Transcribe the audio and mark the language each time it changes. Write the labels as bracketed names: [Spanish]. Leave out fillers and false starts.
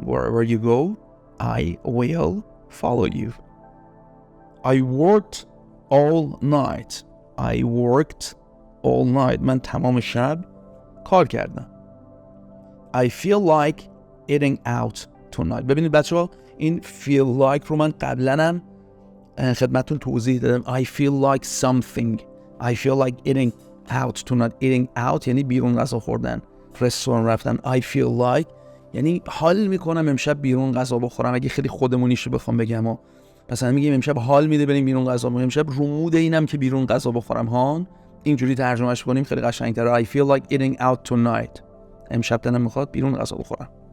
[English] Wherever you go, I will follow you. I worked all night. I worked all night. [Persian] من تمام شب کار کردم. [English] I feel like eating out tonight. [Persian] ببینید بچه‌ها این feel like رو من قبلا هم خدمتتون توضیح دادم. [English] I feel like something. I feel like eating out tonight. Eating out [Persian] یعنی بیرون غذا خوردن، رستوران رفتن. [English] I feel like [Persian] یعنی حال میکنم امشب بیرون غذا بخورم. اگه خیلی خودمونیشو بخوام بگم مثلا میگیم امشب حال میده بریم بیرون غذا بخوریم، امشب رومود اینم که بیرون غذا بخورم ها. اینجوری ترجمهش کنیم خیلی قشنگ‌تره. [English] I feel like eating out tonight. [Persian] امشب دلم میخواد بیرون غذا بخورم.